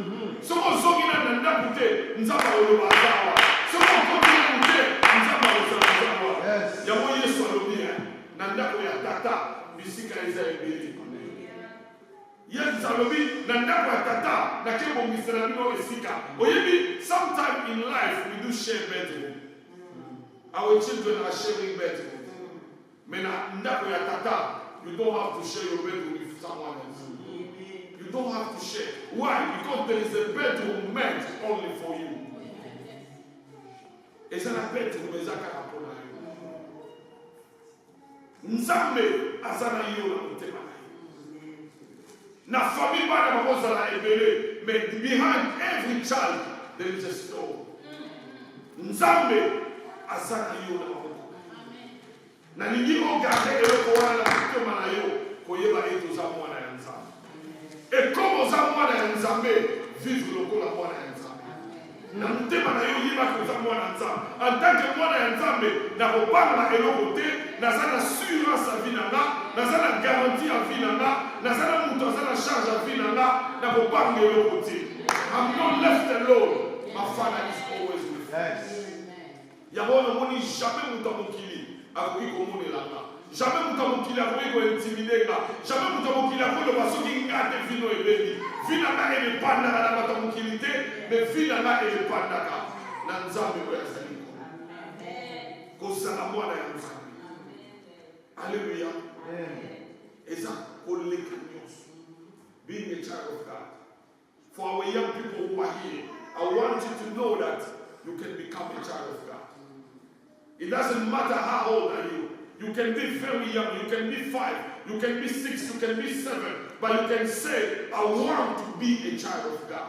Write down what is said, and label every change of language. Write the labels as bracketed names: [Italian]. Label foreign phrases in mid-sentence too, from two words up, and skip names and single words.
[Lingala] Soki ozongi na ndako te, nzambe oloba azawa. Soki okoti nanu te, nzambe ozala azawa. Yango Yesu alobi na ndako ya tata bisika eza ebele. Yes, alobi na ndako ya tata na kebo misera bino esika. Oyebi, [English] sometime in life we do share bedroom. Our children are sharing bedroom. [Lingala] Mais na ndako ya tata, [English] you don't have to share your bedroom with someone else. You don't have to share. Why? Because there is a bedroom meant only for you. [Lingala] Eza na bedroom ezaka kapona yo. Nzambe azana yo na motema na yo. Na famille bana bakozala ebele, [English] mais behind every child there is a story. [Lingala] Nzambe azana yo na motema. Na ningi ogarde eloko wana na motema na yo koyeba eto za mwana ya Nzambe. [French] Et comme [Lingala] oza mwana ya Nzambe, vivre lokola mwana ya Nzambe. Na motema na yo yeba koza mwana ya Nzambe. [French] En tant que [Lingala] mwana ya Nzambe, na kobanga eloko te, naza na assurance ya vie na nga, naza na garantie ya vie na nga, naza na mutu aza na charge ya vie na nga, na kobanga eloko te. [English] I'm not left alone. My Father is always with me. [Lingala] Yango namoni jamais mutu mokili akoki komonela nga. Jamais mutu mokili akoki kointimide nga. Jamais mutu mokili akoloba soki nga te vino ebeli. Vie na nga elepandaka na bato mokili te, mais vie na nga elepandaka na Nzambe oyo azali kozala mwana ya Nzambe. Hallelujah. Eza koleka nyonso. [English] Being a child of God. For our young people who are here, I want you to know that you can become a child of God. It doesn't matter how old are you. You can be very young. You can be 5. You can be 6. You can be 7. But you can say, I want to be a child of God.